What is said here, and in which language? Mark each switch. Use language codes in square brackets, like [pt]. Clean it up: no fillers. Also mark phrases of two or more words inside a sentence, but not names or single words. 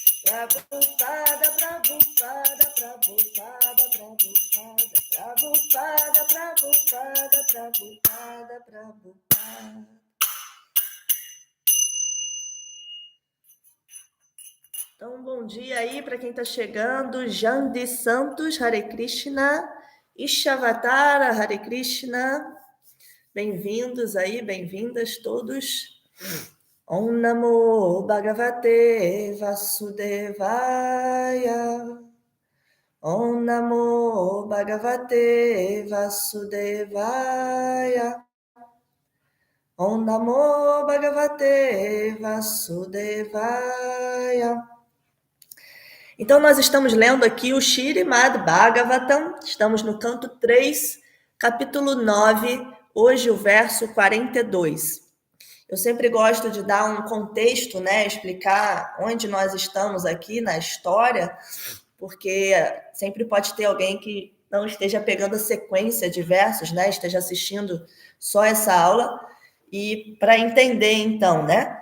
[pt] Prabhupada, Prabhupada, Prabhupada, Prabhupada, Prabhupada, Prabhupada, Prabhupada. Então, bom dia aí para quem está chegando. Jandi Santos, Hare Krishna. Ishavatara, Hare Krishna. Bem-vindos aí, bem-vindas todos. [sa] ॐ नमो भगवते वासुदेवाय. ॐ नमो भगवते वासुदेवाय. ॐ नमो भगवते वासुदेवाय. [pt] Então, nós estamos lendo aqui o Śrīmad Bhagavatam, estamos no canto 3, capítulo 9, hoje o verso 42. Eu sempre gosto de dar um contexto, né, explicar onde nós estamos aqui na história, porque sempre pode ter alguém que não esteja pegando a sequência de versos, né, esteja assistindo só essa aula, e para entender então, né?